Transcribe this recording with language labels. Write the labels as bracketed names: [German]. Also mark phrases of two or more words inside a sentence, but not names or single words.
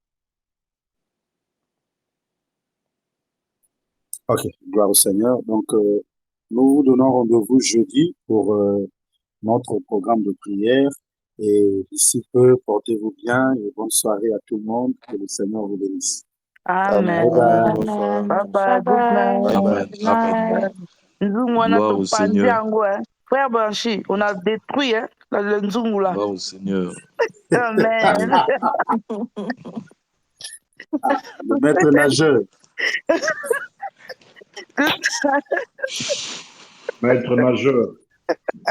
[French] Ok, gloire au Seigneur. Donc, nous vous donnons rendez-vous jeudi pour notre programme de prière. Et d'ici peu, portez-vous bien et bonne soirée à tout le monde. Que le Seigneur vous bénisse. Amen. [English] Bye [French] Amen. [English] bye. [French] Bonsoir. [English] Bye Bye bye. Good bye. night. [French] Amen. [English] Good [French] Amen. [English] night. [Lingala] Nzungu wana [French] Gloire au [Lingala] topandi [French] Seigneur. [Lingala] yango, hein. [French] Frère Banchi, on a détruit hein, le Nzungu là. Gloire au Seigneur. Amen. Le maître nageur. Maître nageur.